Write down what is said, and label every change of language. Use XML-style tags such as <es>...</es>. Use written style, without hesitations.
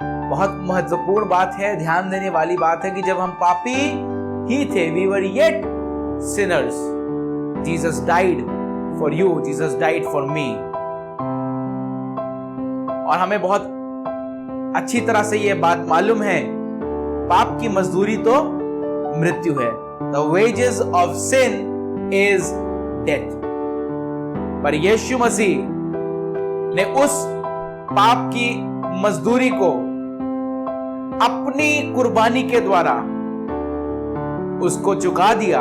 <hi>बहुत महत्वपूर्ण बात है, ध्यान देने वाली बात है कि जब हम पापी ही थे,</hi> <en>we were yet sinners, Jesus died for you, Jesus died for me।</en> <hi>और हमें बहुत अच्छी तरह से ये बात मालूम है, पाप की मजदूरी तो मृत्यु है।</hi> <en>The wages of sin is death।</en> <hi>पर यीशु मसीह ने उस पाप की मजदूरी को अपनी कुर्बानी के द्वारा उसको चुका दिया।</hi>